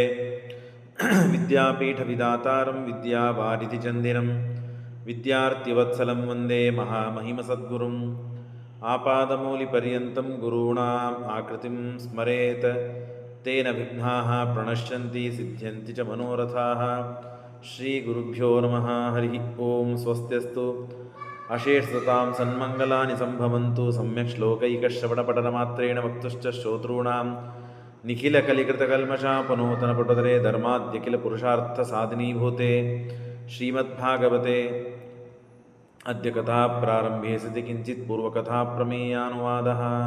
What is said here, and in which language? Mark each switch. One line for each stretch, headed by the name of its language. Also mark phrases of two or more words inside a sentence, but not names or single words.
Sanskrit: ವಿದ್ಯಾಪೀಠವಿದಾತಾರಂ ವಿದ್ಯಾವಾರಿಧಿಚಂದಿರಂ ವಿದ್ಯಾರ್ಥಿವತ್ಸಲಂ ವಂದೇ ಮಹಾಮಹಿಮಸದ್ಗುರುಂ. ಆಪಾದಮೂಲಿಪರ್ಯಂతం ಗುರುಣಾಂ ಆಕೃತಿಂ ಸ್ಮರೇತ್ ತೇನ ವಿಘ್ನಾಃ ಪ್ರಣಶ್ಯಂತಿ ಸಿದ್ಧ್ಯಂತಿ ಚ ಮನೋರಥಾಃ. ಶ್ರೀಗುರುಭ್ಯೋ ನಮಃ ಹರಿ ಓಂ. ಸ್ವಸ್ತ್ಯಸ್ತು ಅಶೇಷತಾಂ ಸನ್ಮಂಗಲಾನಿ ಸಂಭವಂತು. ಸಮ್ಯಕ್ ಶ್ಲೋಕೈಕಶ್ರವಣಪಠನಮಾತ್ರೇಣ ವಕ್ತುಶ್ಚ ಶ್ರೋತॄಣಾಂ ನಿಖಿಲಕಲಿಕೃತಕಲ್ಮಷಾಪನೂತನಪಟುತರೆ ಧರ್ಮಾದ್ಯಖಿಲಪುರುಷಾರ್ಥಸಾಧಿನೀಭೂತೆ ಶ್ರೀಮದ್ಭಾಗವತೆ ಅದ್ಯ ಕಥಾ ಪ್ರಾರಂಭೆ ಸತಿ ಕಿಂಚಿತ್ ಪೂರ್ವಕಥಾ ಪ್ರಮೇಯಾನುವಾದಃ.